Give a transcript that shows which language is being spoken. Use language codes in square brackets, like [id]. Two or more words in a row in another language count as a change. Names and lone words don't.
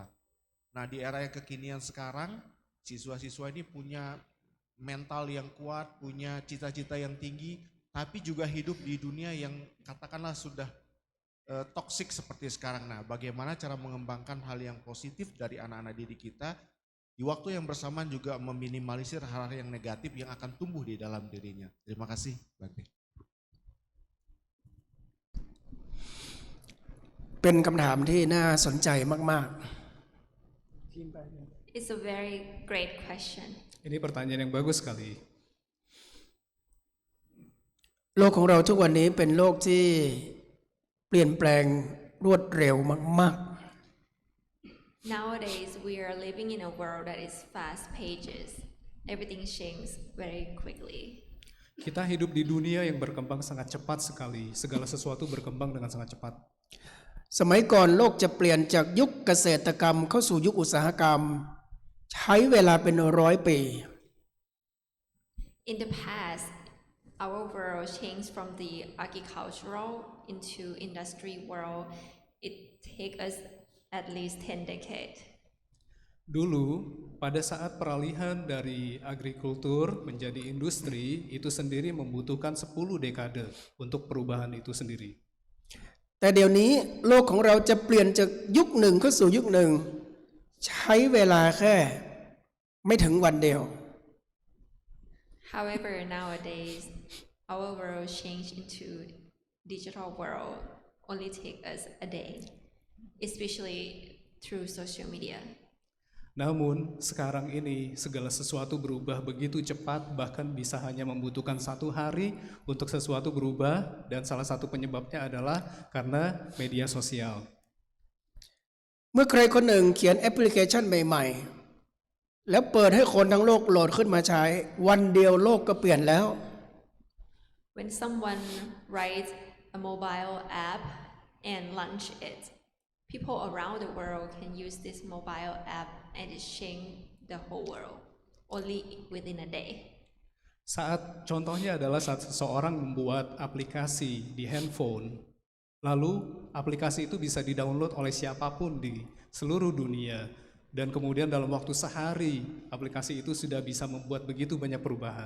[id] Nah di era yang kekinian sekarang, siswa-siswa ini punya mental yang kuat, punya cita-cita yang tinggi, tapi juga hidup di dunia yang katakanlah sudah toksik seperti sekarang. Nah, bagaimana cara mengembangkan hal yang positif dari anak-anak didik kita di waktu yang bersamaan juga meminimalisir hal-hal yang negatif yang akan tumbuh di dalam dirinya. Terima kasih, Bante. [th] เป็นคำถามที่น่าสนใจมาก [en] It's a very great question. [id] Ini pertanyaan yang bagus sekali. [th] ๆ โลกของเราทุกวันนี้เป็นโลกที่เปลี่ยนแปลงรวดเร็วมาก [en] Nowadays, we are living in a world that is fast pages. Everything changes very quickly. [id] Kita hidup di dunia yang berkembang sangat cepat sekali. Segala sesuatu berkembang dengan sangat cepat. [th] ๆ สมัยก่อนโลกจะเปลี่ยนจากยุคเกษตรกรรมเข้าสู่ยุคอุตสาหกรรม ใช้เวลาเป็น100 ปี [en] In the past, our world changed from the agricultural into industry world. It take us at least 10 decades. [id] Dulu, pada saat peralihan dari agrikultur menjadi industri, itu sendiri membutuhkan 10 dekade untuk perubahan itu sendiri. [th] แต่เดี๋ยวนี้โลกของเราจะเปลี่ยนจากยุคหนึ่งเข้าสู่ยุคหนึ่ง ใช้เวลาแค่ไม่ถึงวันเดียว [en] However, nowadays, our world changed into digital world only take us a day, especially through social media. [id] Namun, sekarang ini segala sesuatu berubah begitu cepat, bahkan bisa hanya membutuhkan 1 hari untuk sesuatu berubah, dan salah satu penyebabnya adalah karena media sosial. [th] เมื่อใครคนหนึ่งเขียนแอปพลิเคชันใหม่ๆ แล้วเปิดให้คนทั้งโลกโหลดขึ้นมาใช้ วันเดียวโลกก็เปลี่ยนแล้ว [en] When someone writes a mobile app and launch it, people around the world can use this mobile app and it change the whole world only within a day. [id] Saat contohnya adalah saat seseorang membuat aplikasi di handphone, lalu aplikasi itu bisa di-download oleh siapapun di seluruh dunia, dan kemudian dalam waktu sehari aplikasi itu sudah bisa membuat begitu banyak perubahan.